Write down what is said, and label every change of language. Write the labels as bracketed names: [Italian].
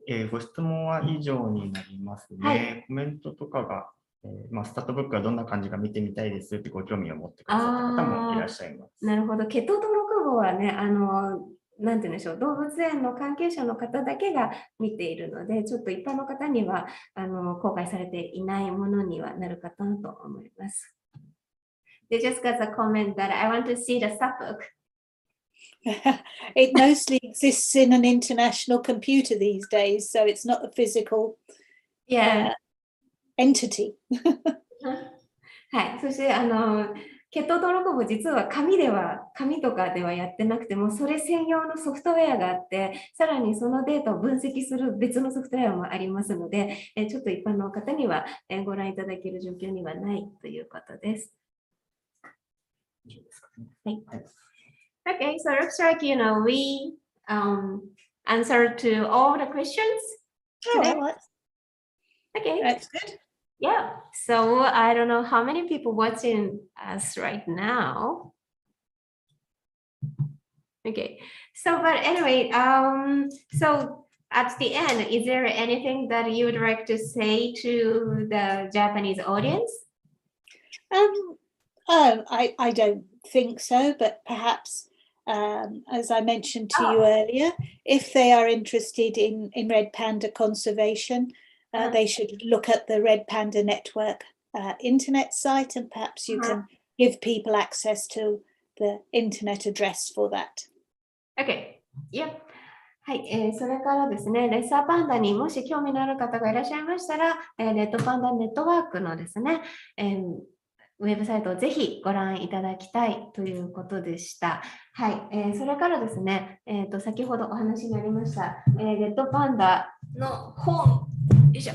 [Japanese] ご質問は以上になりますね。はい、コメントとかが、スタートブックはどんな感じか見てみたいですってご興味を持ってくださった方もいらっしゃいます。なるほど。血統登録簿はね、なんて言うんでしょう、動物園の関係者の方だけが見ているので、ちょっと一般の方には公開されていないものにはなるかなと思います。 [English] They just got a comment that I want to see the subbook. It mostly exists in an international computer these days, so it's not a physical entity. [Japanese] はい、そして血統登録簿実は紙とかではやってなくても、それ専用のソフトウェアがあって、さらにそのデータを分析する別のソフトウェアもありますので、ちょっと一般の方にはご覧いただける状況にはないということです。はい。 [English] Okay, so it looks like, we answered to all the questions today. Okay. That's good. Yeah, so I don't know how many people watching us right now. Okay, so but anyway, so at the end, is there anything that you would like to say to the Japanese audience? I don't think so, but perhaps, as I mentioned to you earlier, if they are interested in red panda conservation, they should look at the Red Panda Network internet site, and perhaps you can give people access to the internet address for that. Okay. Yep. [Japanese] はい、それからですね、レッサーパンダにもし興味のある方がいらっしゃいましたら、レッドパンダネットワークのですね、ウェブサイトをぜひご覧いただきたいということでした。はい、それからですね、先ほどお話になりました、レッドパンダの本、よいしょ。